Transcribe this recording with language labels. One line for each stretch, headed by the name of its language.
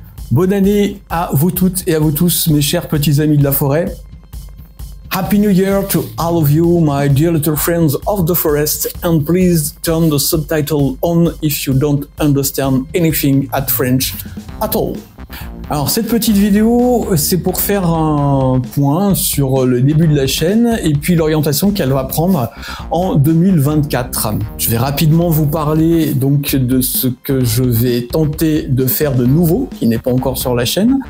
French: Bonne année à vous toutes et à vous tous, mes chers petits amis de la forêt.
English: Happy New Year to all of you, my dear little friends of the forest, and please turn the subtitle on if you don't understand anything at French at all.
French: Alors cette petite vidéo, c'est pour faire un point sur le début de la chaîne et puis l'orientation qu'elle va prendre en 2024. Je vais rapidement vous parler donc de ce que je vais tenter de faire de nouveau, qui n'est pas encore sur la chaîne.